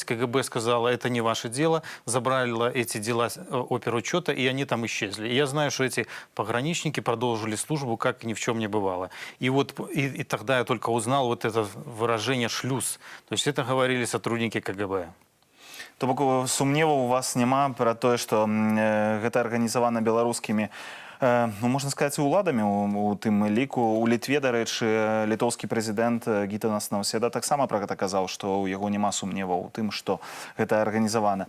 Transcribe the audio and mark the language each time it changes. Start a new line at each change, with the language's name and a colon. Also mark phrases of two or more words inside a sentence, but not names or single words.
Russian: КГБ сказала, это не ваше дело, забрали эти дела оперучета, и они там исчезли. И я знаю, что эти пограничники продолжили службу, как ни в чем не бывало. И вот и тогда я только узнал вот это выражение «шлюз». То есть это говорили сотрудники КГБ.
Belarusian: То бок сумневаў у вас няма пра тое, што гэта арганізавана беларускімі, ну, можна сказаць, уладамі у тым ліку. У Літве, дарэчы, літоўскі прэзідэнт Гітанас Наўседа таксама пра гэта казаў, што ў яго няма сумневаў у тым, што гэта арганізавана.